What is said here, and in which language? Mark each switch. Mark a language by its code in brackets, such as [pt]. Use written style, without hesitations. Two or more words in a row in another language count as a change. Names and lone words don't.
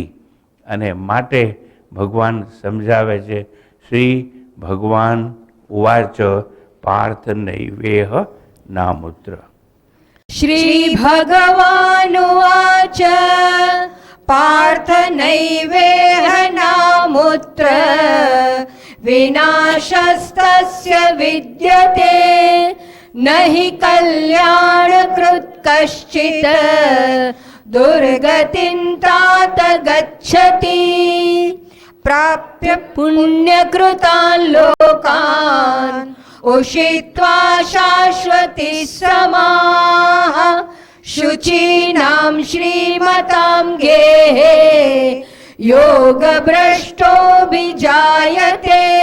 [gu] અને માટે ભગવાન સમજાવે છે, [sa] श्री भगवान उवाच पार्थ नैवेह नामुत्र. श्री भगवानुवाच पार्थ नैवेह नामुत्र विनाशस्तस्य विद्यते नहि कल्याणकृत कश्चित् दुर्गतिं तात गच्छति प्राप्य पुण्यकृतान् लोकान् उषित्वा शाश्वती समाः शुचीनां श्रीमतां गेहे योगभ्रष्टोऽभिजायते